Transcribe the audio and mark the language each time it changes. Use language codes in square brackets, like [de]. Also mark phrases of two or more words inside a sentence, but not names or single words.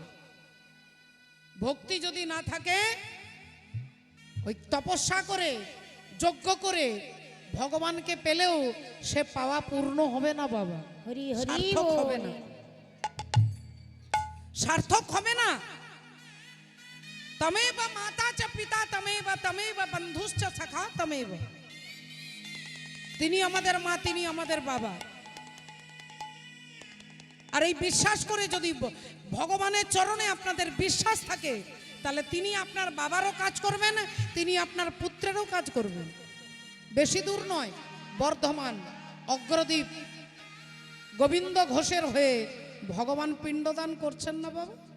[bn] ভক্তি যদি না থাকে, ওই তপস্যা করে যজ্ঞ করে ভগবানকে পেলেও সে পাওয়া পূর্ণ হবে না বাবা, হরি হরি সার্থক হবে না, সার্থক হবে না। [sa] तमेव माता च पिता तमेव तमेव बंधुश्च सखा तमेव। [bn] তিনি আমাদের মা, তিনি আমাদের বাবা। আর এই বিশ্বাস করে যদি ভগবানের চরণে আপনাদের বিশ্বাস থাকে, তাহলে তিনি আপনার বাবারও কাজ করবেন, তিনি আপনার পুত্রেরও কাজ করবেন। বেশি দূর নয়, বর্ধমান অগ্রদ্বীপ গোবিন্দ ঘোষের হয়ে ভগবান পিণ্ডদান করছেন না বাবা?